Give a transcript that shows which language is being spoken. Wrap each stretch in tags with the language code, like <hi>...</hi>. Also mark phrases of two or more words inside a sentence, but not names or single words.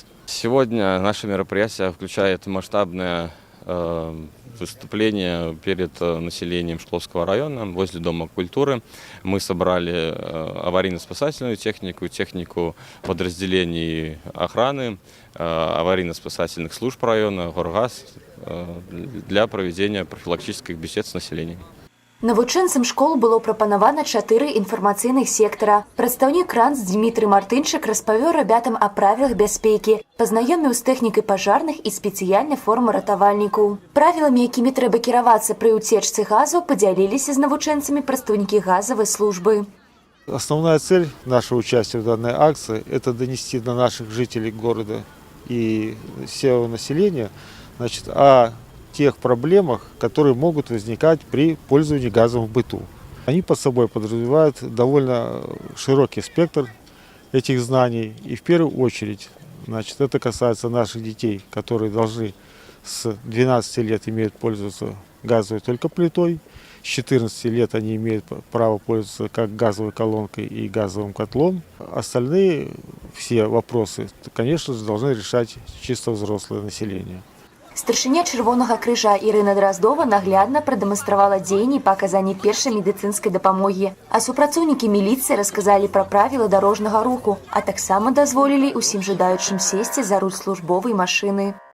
<ru>Сегодня наше мероприятие включает масштабное выступление перед населением Шкловского района возле Дома культуры. Мы собрали аварийно-спасательную технику, технику подразделений охраны, аварийно-спасательных служб района, Горгаз для проведения профилактических бесед с населением.</ru> <be>Навучэнцам школ было прапанавана 4 інфармацыйных сектара. Прадстаўнік РАНС Дмітрый Мартынчык распавёў рабятам о правілах бяспекі, пазнаёміў з тэхнікай пажарных і спецыяльнай формы ратавальнікаў. Правіламі, якімі трэба кіравацца пры ўцечцы газу, падзяліліся з навучэнцамі прадстаўнікі газавай службы.</be> <ru>Основная цель нашего участия в данной акции – это донести до наших жителей города и всего населения, о тех проблемах, которые могут возникать при пользовании газом в быту. Они под собой подразумевают довольно широкий спектр этих знаний. И в первую очередь, это касается наших детей, которые должны с 12 лет имеют пользоваться газовой только плитой. С 14 лет они имеют право пользоваться как газовой колонкой и газовым котлом. Остальные все вопросы, конечно же, должны решать чисто взрослое население.</ru> <be>Старшыня Чырвонага крыжа Ірына Драздова наглядна прадэманстравала дзеянні па аказанні першай медыцынскай дапамогі. А супрацоўнікі міліцыі расказалі пра правілы дарожнага руху, а таксама дазволілі усім жадаючым сесці за руль службовай машыны.</be>